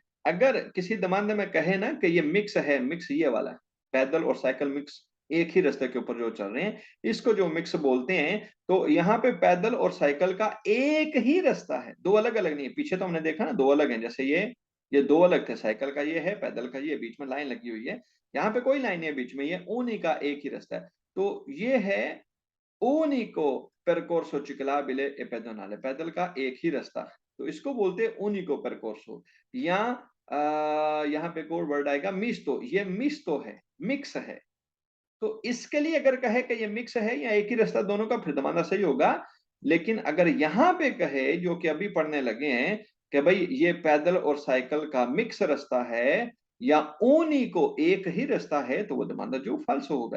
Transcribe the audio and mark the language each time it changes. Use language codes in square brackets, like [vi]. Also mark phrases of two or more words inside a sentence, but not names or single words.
[hi] अगर किसी दमांदे में कहे ना कि ये मिक्स है, मिक्स ये वाला है, पैदल और साइकिल मिक्स एक ही रास्ते के ऊपर जो चल रहे हैं, इसको जो मिक्स बोलते हैं। तो यहाँ पे पैदल और साइकिल का एक ही रास्ता है, दो अलग अलग नहीं है। पीछे तो हमने देखा ना दो अलग हैं, जैसे ये दो अलग थे, साइकिल का ये है, पैदल का ये, बीच में लाइन लगी हुई है। यहाँ पे कोई लाइन नहीं है बीच में, ये ऊनी का एक ही रास्ता है। तो ये है [it] unico percorso ciclabile e pedonale, [hi] पैदल का एक ही रास्ता। तो इसको बोलते हैं [it] unico percorso। [hi] या यहाँ पे कोड वर्ड आएगा मिस्तो, ये मिस्तो है, मिक्स है। तो इसके लिए अगर कहे कि ये मिक्स है या एक ही रास्ता दोनों का, फिर दमाना सही होगा। लेकिन अगर यहाँ पे कहे जो कि अभी पढ़ने लगे हैं कि भाई ये पैदल और साइकिल का मिक्स रास्ता है या ऊनी को एक ही रास्ता है, तो वो दमाना जो फाल्स होगा।